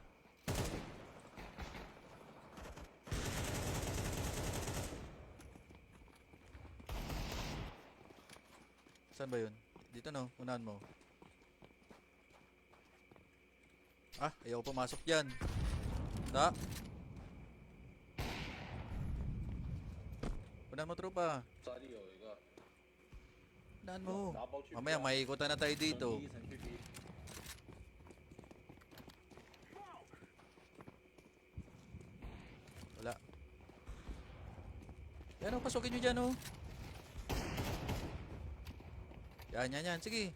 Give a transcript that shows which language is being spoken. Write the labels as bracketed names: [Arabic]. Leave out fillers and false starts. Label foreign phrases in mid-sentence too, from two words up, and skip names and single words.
[Filipino] Saan ba yun? Dito no, unahan mo. Ah, ayaw pumasok dyan. Da. Unahan mo, tropa. [Chinese] 这里有一个 [Filipino] Unahan mo. [Chinese] 拿包去 [Filipino] Mamaya, maikutan na tayo dito. [Chinese] 一层去 B [Filipino] Wala. Yan o, pasukin nyo dyan o. Yan. Sige.